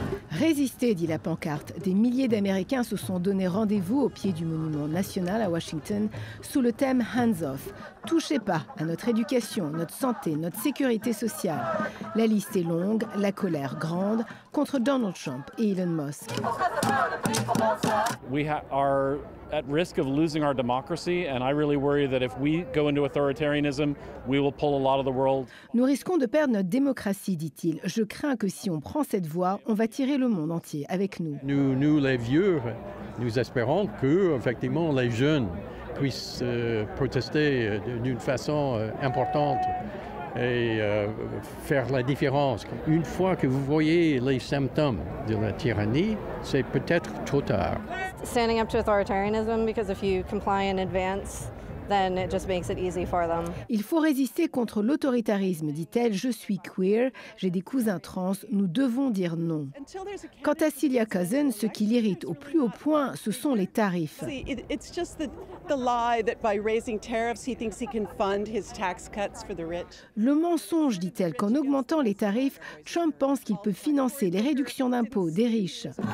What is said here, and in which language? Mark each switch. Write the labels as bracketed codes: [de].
[fr] Résistez, dit la pancarte. Des milliers d'Américains se sont donné rendez-vous au pied du monument national à Washington sous le thème « [en] Hands off ». [fr] Touchez pas à notre éducation, notre santé, notre sécurité sociale. La liste est longue, la colère grande contre Donald Trump et Elon Musk. [en] We are at risk of losing our democracy, and I really worry that if we go into authoritarianism, we will pull a lot of the world. [fr] Nous risquons de perdre notre démocratie, dit-il. Je crains que si on prend cette voie, on va tirer le monde entier avec nous. Nous les vieux, nous espérons que, effectivement, les jeunes puissent protester d'une façon importante et faire la différence. Une fois que vous voyez les symptômes de la tyrannie, c'est peut-être trop tard. [en] Standing up to authoritarianism, because if you comply in advance, then it just makes it easy for them. [fr] Il faut résister contre l'autoritarisme, dit-elle. Je suis queer, j'ai des cousins trans, nous devons dire non. Quant à Celia Cousin, ce qui l'irrite au plus haut point, ce sont les tarifs. Le mensonge, dit-elle, qu'en augmentant les tarifs, Trump pense qu'il peut financer les réductions d'impôts des riches.